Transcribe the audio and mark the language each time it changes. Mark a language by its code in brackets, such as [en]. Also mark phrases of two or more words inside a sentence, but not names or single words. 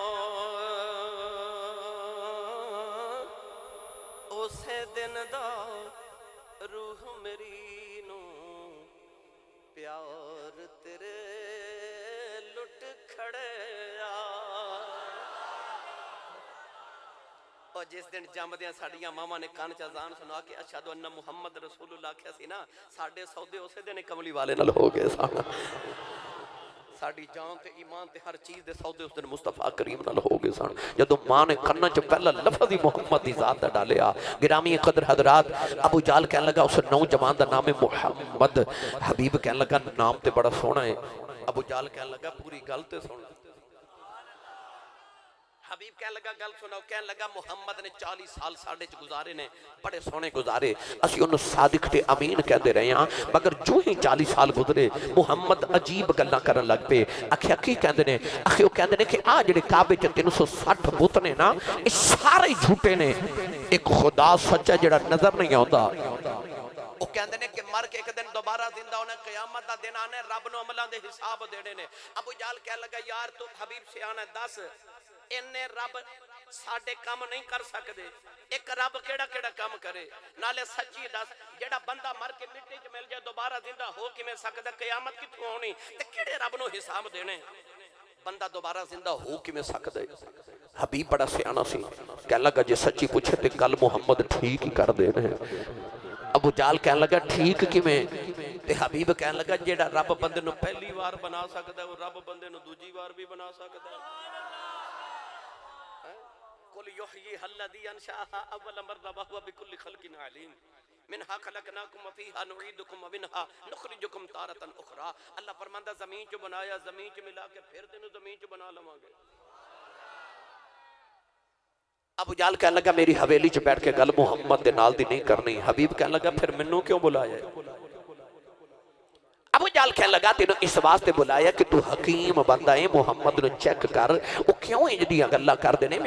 [pa] ਉਸੇ ਦਿਨ ਦਾ ਰੂਹ ਮੇਰੀ ਨੂੰ ਪਿਆਰ ਤੇਰੇ ਲੁੱਟ ਖੜਿਆ। ਔਰ ਜਿਸ ਦਿਨ ਜੰਮਦਿਆਂ ਸਾਡੀਆਂ ਮਾਵਾਂ ਨੇ ਕੰਨ ਚ ਅਜ਼ਾਨ ਸੁਣਾ ਕੇ [ar] أشهد أن محمدا رسول الله [pa] ਆਖਿਆ ਸੀ ਨਾ, ਸਾਡੇ ਸੌਦੇ ਉਸੇ ਦਿਨ ਕਮਲੀ ਵਾਲੇ ਨਾਲ ਹੋ ਗਏ ਸਨ। ਸਾਡੀ ਜਾਨ ਤੇ ਈਮਾਨ ਤੇ ਹਰ ਚੀਜ਼ ਦੇ ਸੌਦੇ ਉਸ ਦਿਨ ਮੁਸਤਫ਼ਾ ਕਰੀਮ ਨਾਲ ਹੋ ਗਏ ਸਨ। ਜਦੋਂ ਮਾਂ ਨੇ ਕੰਨਾਂ ਚ ਪਹਿਲਾ ਲਫ਼ਜ਼ ਹੀ ਮੁਹੰਮਦ ਦੀ ਜ਼ਾਤ ਦਾ ਡਾਲਿਆ। ਗਿਰਾਮੀ ਕਦਰ ਹਜ਼ਰਾਤ, ਅਬੂ ਜਾਹਲ ਕਹਿਣ ਲੱਗਾ ਉਸ ਨੌਜਵਾਨ ਦਾ ਨਾਮ ਹੈ ਮੁਹੰਮਦ। ਹਬੀਬ ਕਹਿਣ ਲੱਗਾ ਨਾਮ ਤੇ ਬੜਾ ਸੋਹਣਾ ਹੈ। ਅਬੂ ਜਾਹਲ ਕਹਿਣ ਲੱਗਾ ਪੂਰੀ ਗੱਲ ਤੇ ਸੁਣ। ਹਬੀਬ ਕਹਿਣ ਲੱਗਾ ਗੱਲ ਸੁਣਾਓ। ਕਹਿਣ ਲੱਗਾ ਮੁਹੰਮਦ ਨੇ 40 ਸਾਲ ਸਾਡੇ ਚ ਗੁਜ਼ਾਰੇ ਨੇ, ਬੜੇ ਸੋਹਣੇ ਗੁਜ਼ਾਰੇ। ਅਸੀਂ ਉਨ੍ਹਾਂ ਨੂੰ ਸਾਦਿਕ ਤੇ ਅਮੀਨ ਕਹਿੰਦੇ ਰਹੇ ਹਾਂ, ਮਗਰ ਜੋ ਹੀ 40 ਸਾਲ ਗੁਜ਼ਰੇ ਮੁਹੰਮਦ ਅਜੀਬ ਗੱਲਾਂ ਕਰਨ ਲੱਗ ਪਏ। ਆਖਿਆ ਕੀ ਕਹਿੰਦੇ ਨੇ? ਆਖ਼ਿਰ ਉਹ ਕਹਿੰਦੇ ਨੇ ਕਿ ਆ ਜਿਹੜੇ ਕਾਬੇ ਚ 360 ਬੁੱਤ ਨੇ ਨਾ, ਇਹ ਸਾਰੇ ਝੂਠੇ ਨੇ। ਇਕ ਖ਼ੁਦਾ ਸੱਚਾ ਜਿਹੜਾ ਨਜ਼ਰ ਨਹੀਂ ਆਉਂਦਾ। ਉਹ ਕਹਿੰਦੇ ਨੇ ਕਿ ਮਰ ਕੇ ਇਕ ਦਿਨ ਦੋਬਾਰਾ ਜ਼ਿੰਦਾ ਹੋਣਾ, ਕਯਾਮਤ ਦਾ ਦਿਨ ਆਉਣੇ, ਰੱਬ ਨੂੰ ਅਮਲਾਂ ਦੇ ਹਿਸਾਬ ਦੇਣੇ ਨੇ। ਅਬੂ ਜਾਹਲ ਕਹਿਣ ਲੱਗਾ ਯਾਰ ਤੂੰ ਹਬੀਬ ਸਿਆਣਾ ਦੱਸ, ਇੰਨੇ ਰੱਬ ਸਾਡੇ ਕੰਮ ਨਹੀਂ ਕਰ ਸਕਦੇ। ਇਕ ਰੱਬ ਕਿਹੜਾ ਕਿਹੜਾ ਕੰਮ ਕਰੇ? ਨਾਲੇ ਸੱਚੀ ਦੱਸ, ਜਿਹੜਾ ਬੰਦਾ ਮਰ ਕੇ ਮਿੱਟੀ ਚ ਮਿਲ ਜਾਏ ਦੋਬਾਰਾ ਜ਼ਿੰਦਾ ਹੋ ਕਿਵੇਂ ਸਕਦਾ? ਕਯਾਮਤ ਕਿੱਥੋਂ ਆਉਣੀ ਤੇ ਕਿਹੜੇ ਰੱਬ ਨੂੰ ਹਿਸਾਬ ਦੇਣੇ? ਬੰਦਾ ਦੋਬਾਰਾ ਜ਼ਿੰਦਾ ਹੋ ਕਿਵੇਂ ਸਕਦਾ? ਹਬੀਬ ਬੜਾ ਸਿਆਣਾ ਸੀ, ਕਹਿਣ ਲੱਗਾ ਜੇ ਸੱਚੀ ਪੁੱਛੇਂ ਤੇ ਗੱਲ ਮੁਹੰਮਦ ਠੀਕ ਹੀ ਕਰਦੇ ਨੇ। ਅਬੂ ਜਾਹਲ ਕਹਿਣ ਲੱਗਾ ਠੀਕ ਕਿਵੇਂ? ਤੇ ਹਬੀਬ ਕਹਿਣ ਲੱਗਾ ਜਿਹੜਾ ਰੱਬ ਬੰਦੇ ਨੂੰ ਪਹਿਲੀ ਵਾਰ ਬਣਾ ਸਕਦਾ ਉਹ ਰੱਬ ਬੰਦੇ ਨੂੰ ਦੂਜੀ ਵਾਰ ਵੀ ਬਣਾ ਸਕਦਾ ਹੈ। [ar] قل يحييها الذي أنشأها أول مرة وهو بكل خلق عليم. منها خلقناكم وفيها نعيدكم ومنها نخرجكم تارة أخرى. [pa] ਅੱਲਾਹ ਫ਼ਰਮਾਂਦਾ ਜ਼ਮੀਨ ਚ ਬਣਾਇਆ, ਜ਼ਮੀਨ ਚ ਮਿਲਾ ਕੇ ਫਿਰ ਤੈਨੂੰ ਜ਼ਮੀਨ ਚ ਬਣਾ ਲਵਾਂਗੇ। ਅਬੂ ਜਾਹਲ ਕਹਿਣ ਲੱਗਾ ਮੇਰੀ ਹਵੇਲੀ ਚ ਬੈਠ ਕੇ ਗੱਲ ਮੁਹੰਮਦ ਦੇ ਨਾਲ ਦੀ ਨਹੀਂ ਕਰਨੀ। ਹਬੀਬ ਕਹਿਣ ਲੱਗਾ ਫਿਰ ਮੈਨੂੰ ਕਿਉਂ ਬੁਲਾਇਆ? ਅਬੂ ਜਾਹਲ ਕਹਿਣ ਲੱਗਾ ਤੈਨੂੰ ਇਸ ਵਾਸਤੇ ਬੁਲਾਇਆ ਕਿ ਤੂੰ ਹਕੀਮ ਬੰਦਾ ਹੈਂ, ਮੁਹੰਮਦ ਨੂੰ ਚੈੱਕ ਕਰ ਉਹ ਕਿਉਂ ਇੰਜ ਦੀਆਂ ਗੱਲਾਂ ਕਰਦੇ ਨੇ।